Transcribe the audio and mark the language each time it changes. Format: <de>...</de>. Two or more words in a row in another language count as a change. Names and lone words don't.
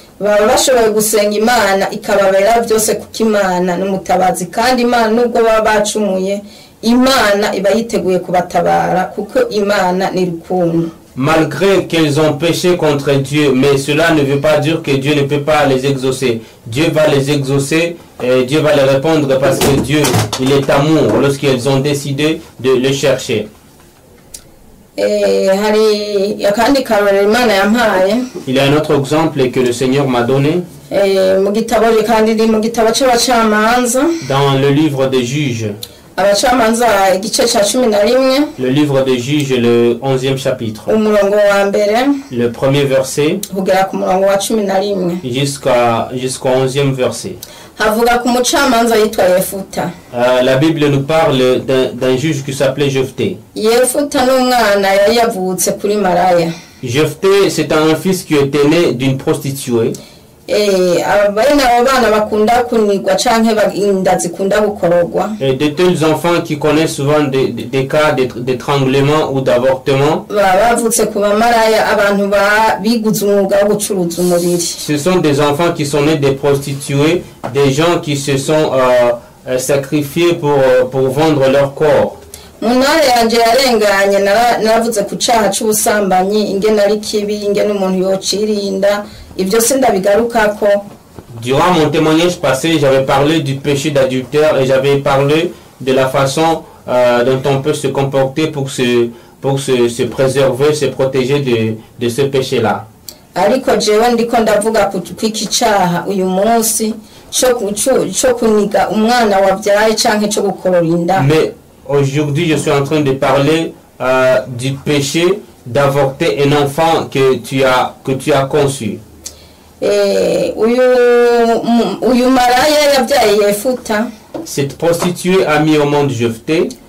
<fr>Malgré qu'elles ont péché contre Dieu, mais cela ne veut pas dire que Dieu ne peut pas les exaucer. Dieu va les exaucer et Dieu va les répondre parce que Dieu, il est amour lorsqu'elles ont décidé de le chercher. Il y a un autre exemple que le Seigneur m'a donné.</fr> <rn>mu gitabo kandi mu gitabo cy'abacamanza</rn> <fr>dans le livre des juges.</fr> <rn>abacamanza igice cya 11</rn> <fr>Le livre des juges, le 11e chapitre.</fr> <rn>umurongo wa mbere</rn> <fr>Le premier verset</fr> <rn>kugera ku murongo wa 11</rn> <fr>jusqu'au 11e verset.</fr> <rn>havuga ku mucamanza yitwa Yefuta.</rn> <fr>La Bible nous parle d'un juge qui s'appelait Jephthé.</fr> <rn>Yefuta n'umwana yari yavutse kuri Maraya.</rn> <fr>Jephthé, c'est un fils qui était né d'une prostituée. Et de tels enfants qui connaissent souvent des cas d'étranglement ou d'avortement. Ce sont des enfants qui sont nés des prostituées, des gens qui se sont sacrifiés pour vendre leur corps.</fr> <rn>Munare yanje yarenganye naravuze ku cyaha cy'ubusambanyi ingene ari kibi ingene umuntu yocirinda ibyo sindabigarukako.</rn> <fr>Durant mon témoignage passé, j'avais parlé du péché d'adultère et j'avais parlé de la façon dont on peut se comporter pour se préserver, se protéger de ce péché-là.</fr> <rn>Ariko jewe ndiko ndavuga ku iki cyaha uyu munsi cyo kuniga umwana wabyaye canke cyo gukororinda.</rn> <fr>Mais aujourd'hui, je suis en train de parler du péché d'avorter un enfant que tu as conçu. Cette prostituée a mis au monde Jephthé.</fr>